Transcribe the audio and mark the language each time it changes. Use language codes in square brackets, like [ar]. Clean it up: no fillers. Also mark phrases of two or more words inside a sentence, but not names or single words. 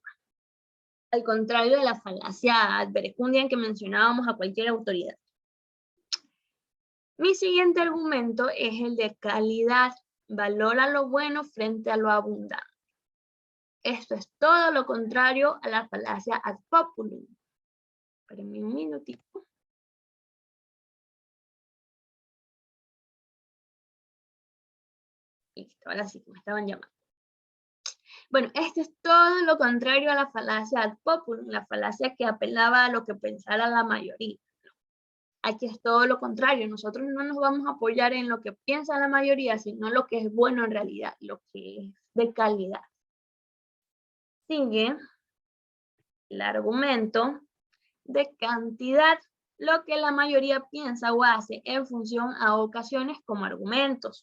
[es] Al contrario de la falacia [la] ad verecundiam [es] que mencionábamos a cualquier autoridad. Mi siguiente argumento es el de calidad. Valora lo bueno frente a lo abundante. Esto es todo lo contrario a la falacia [la] ad populum. [es] Espérenme un minutito. Listo, ahora sí, me estaban llamando. Bueno, esto es todo lo contrario a la falacia [la] ad populum, [es] la falacia que apelaba a lo que pensara la mayoría. Aquí es todo lo contrario, nosotros no nos vamos a apoyar en lo que piensa la mayoría, sino lo que es bueno en realidad, lo que es de calidad. Sigue el argumento de cantidad, lo que la mayoría piensa o hace en función a ocasiones como argumentos.